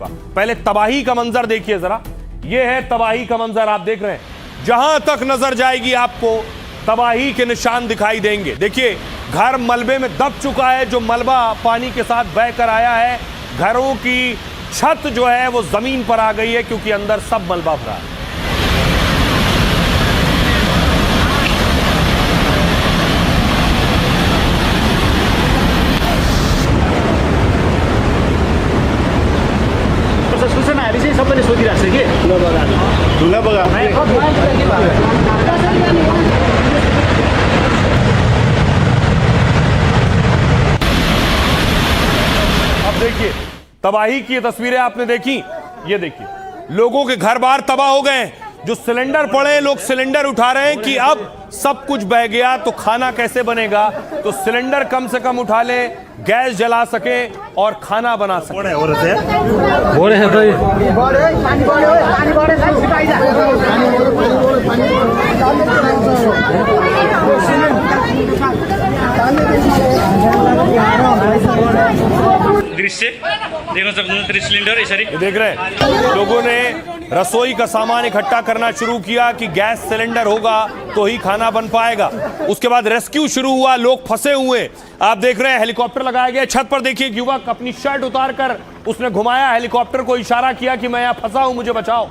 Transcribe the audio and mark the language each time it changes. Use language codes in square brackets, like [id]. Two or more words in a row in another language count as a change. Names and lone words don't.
[hi] पहले तबाही का मंजर देखिए जरा। यह है तबाही का मंजर, आप देख रहे हैं। जहां तक नजर जाएगी आपको तबाही के निशान दिखाई देंगे। देखिए, घर मलबे में दब चुका है। जो मलबा पानी के साथ बहकर आया है, घरों की छत जो है वो जमीन पर आ गई है, क्योंकि अंदर सब मलबा भरा है। [ne] सूचनाहरू चाहिँ सबैले सोधिरहेको छ कि ढुङ्गा बगा [hi] अब देखिए, तबाही की तस्वीरें आपने देखी। ये देखिए, लोगों के घर बार तबाह हो गए। जो सिलेंडर पड़े, लोग सिलेंडर उठा रहे हैं कि अब सब कुछ बह गया तो खाना कैसे बनेगा। तो सिलेंडर कम से कम उठा ले, गैस जला सके और खाना बना सके। हो रहे हैं [ne] दृश्य देख्न सक्नुहुन्छ। सिलिन्डर यसरी [hi] देख रहे हैं, लोगों ने रसोई का सामान इकट्ठा करना शुरू किया कि गैस सिलेंडर होगा तो ही खाना बन पाएगा। उसके बाद रेस्क्यू शुरू हुआ, लोग फंसे हुए। आप देख रहे हैं, हेलीकॉप्टर लगाया गया। छत पर देखिए, युवक अपनी शर्ट उतार कर उसने घुमाया, हेलीकॉप्टर को इशारा किया कि मैं यहाँ फंसा हूं, मुझे बचाओ।